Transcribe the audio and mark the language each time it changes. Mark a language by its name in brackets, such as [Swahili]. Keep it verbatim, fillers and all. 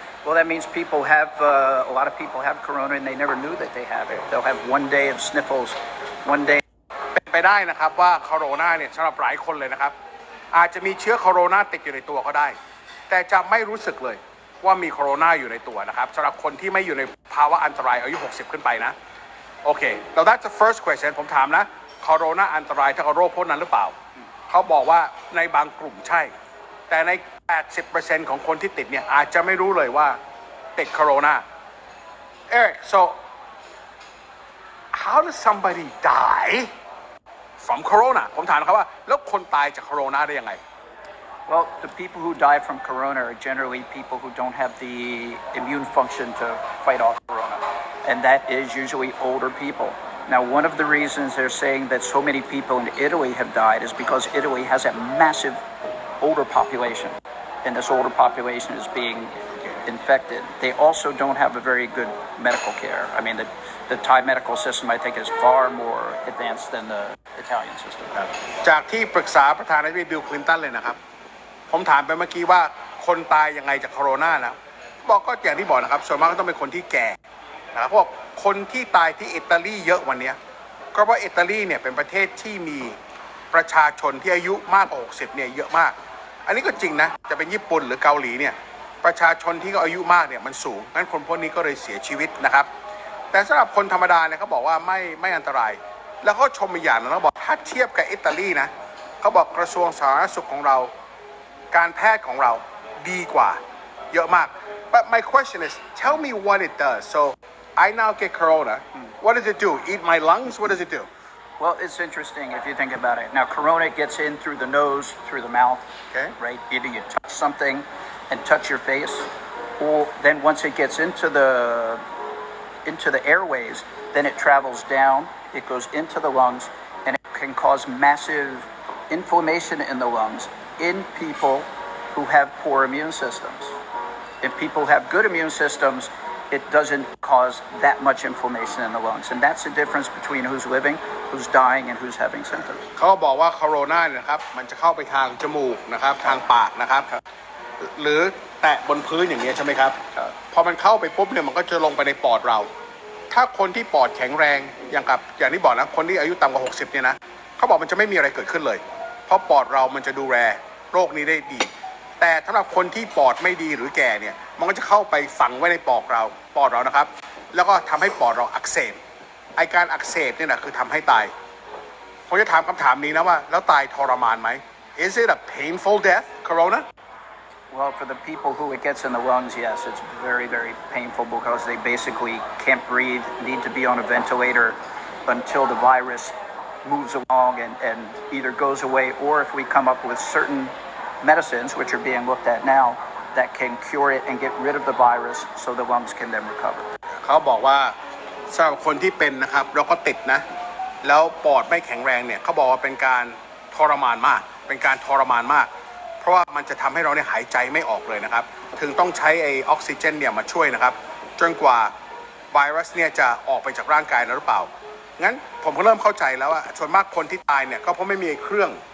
[English] well that means people have uh, a lot of people have corona and they never knew that they have it they'll have one day of sniffles one day [Thai] ไปได้นะครับว่าโคโรนาเนี่ยสำหรับหลายคนเลยนะครับอาจจะมีเชื้อโคโรนาติดอยู่ในตัวก็ได้แต่จะไม่รู้สึกเลยว่ามีโคโรนาอยู่ในตัวนะครับสำหรับคนที่ไม่อยู่ในภาวะอันตรายอายุหกสิบขึ้นไปนะ โอเค [English] now that's the first question [Thai] ผมถามนะโคโรนาอันตรายเท่ากับโรคพวกนั้นหรือเปล่าเขาบอกว่าในบางกลุ่มใช่แต่ใน แปดสิบเปอร์เซ็นต์ ของคนที่ติดเนี่ยอาจจะไม่รู้เลยว่าติดโคโรนาเอริก [English] so how does somebody die from corona [Thai] ผมถามนะครับว่าแล้วคนตายจากโคโรนาได้ยังไง [English] well the people who die from corona are generally people who don't have the immune function to fight off corona and that is usually older people now one of the reasons they're saying that so many people in Italy have died is because Italy has a massive older population and this older population is being infected. They also don't have a very good medical care. I mean, the, the Thai medical system, I think, is far more advanced than the Italian system. [Thai] จากที่ปรึกษาประธานาธิบดีบิลคลินตันเลยนะครับผมถามไปเมื่อกี้ว่าคนตายยังไงจากโคโรนานะบอกก็อย่างที่บอกนะครับส่วนมากก็ต้องเป็นคนที่แก่นะครับเพราะคนที่ตายที่อิตาลีเยอะวันนี้ก็เพราะอิตาลีเนี่ยเป็นประเทศที่มี ประชาชนที่อายุมากกว่าหกสิบเนี่ยเยอะมากอันนี้ก็จริงนะจะเป็นญี่ปุ่นหรือเกาหลีเนี่ยประชาชนที่ก็อายุมากเนี่ยมันสูงงั้นคนพวกนี้ก็เลยเสียชีวิตนะครับแต่สำหรับคนธรรมดาเนี่ยเขาบอกว่าไม่ไม่อันตรายแล้วเขาชมอีกอย่างนึงเขาบอกถ้าเทียบกับอิตาลีนะเขาบอกกระทรวงสาธารณสุขของเราการแพทย์ของเราดีกว่าเยอะมาก [English] but my question is tell me what it does so I now get corona what does it do [Thai] eat my lungs what does it do [English] Well, it's interesting if you think about it. Now, corona gets in through the nose, through the mouth, okay. right? Either you touch something and touch your face, or then once it gets into the into the airways, then it travels down, it goes into the lungs, and it can cause massive inflammation in the lungs in people who have poor immune systems. If people have good immune systems,it doesn't cause that much inflammation in the lungs. And that's the difference between who's living, who's dying, and who's having symptoms. [Thai] เขาบอกว่าโคโรนาเนี่ยนะครับมันจะเข้าไปทางจมูกนะครับทางปากนะครับหรือแตะบนพื้นอย่างนี้ใช่ไหมครับพอมันเข้าไปปุ๊บเนี่ยมันก็จะลงไปในปอดเรา ถ้าคนที่ปอดแข็งแรงอย่างกับอย่างที่บอกนะคนที่อายุต่ำกว่าหกสิบเนี่ยนะเขาบอกมันจะไม่มีอะไรเกิดขึ้นเลยเพราะปอดเรามันจะดูแลโรคนี้ได้ดีแต่สำหรับคนที่ปอดไม่ดีหรือแก่เนี่ยมันก็จะเข้าไปฝังไว้ในปอดเราปอดเรานะครับแล้วก็ทำให้ปอดเราอักเสบไอการอักเสบเนี่ยนะคือทำให้ตายผมจะถามคำถามนี้นะว่าแล้วตายทรมานไหม [English] Is it a painful death Corona? Well, for the people who it gets in the lungs, yes, it's very, very painful because they basically can't breathe, need to be on a ventilator until the virus moves along and, and either goes away or if we come up with certain medicines, which are being looked at now, that can cure it and get rid of the virus so the lungs can then recover. [Thai] เขาบอกว่าสำหรับคนที่เป็นนะครับแล้วก็ติดนะแล้วปอดไม่แข็งแรงเนี่ยเขาบอกว่าเป็นการทรมานมากเป็นการทรมานมากเพราะว่ามันจะทำให้เราเนี่ยหายใจไม่ออกเลยนะครับถึงต้องใช้ไอออกซิเจนเนี่ยมาช่วยนะครับจนกว่าไวรัสเนี่ยจะออกไปจากร่างกายเราหรือเปล่างั้นผมก็เริ่มเข้าใจแล้วว่าส่วนมากคนที่ตายเนี่ยก็เพราะไม่มีเครื่อง